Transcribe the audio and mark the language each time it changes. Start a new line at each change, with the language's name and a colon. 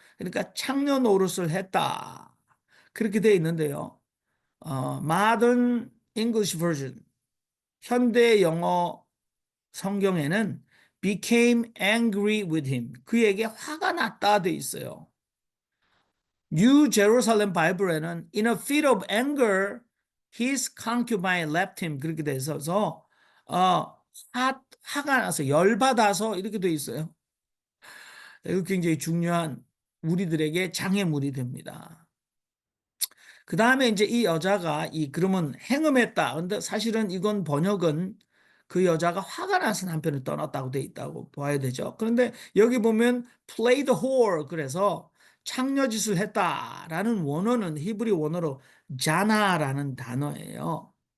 Korean: 그러니까 창녀 노릇을 했다. 그렇게 되어 있는데요. Modern English Version, 현대 영어 성경에는
English: became angry with him,
Korean: 그에게 화가 났다 돼 있어요.
English: New Jerusalem Bible에는 in a fit of anger his concubine left him,
Korean: 그렇게 돼 있어서 화가 나서 열받아서 이렇게 돼 있어요. 이거 굉장히 중요한 우리들에게 장애물이 됩니다. 그 다음에 이제 이 여자가 그러면 행음했다. 근데 사실은 이건 번역은 그 여자가 화가 나서 남편을 떠났다고 돼 있다고 봐야 되죠. 그런데 여기 보면
English: play the whore,
Korean: 그래서 창녀짓을 했다라는 원어는 히브리 원어로 자나라는 단어예요.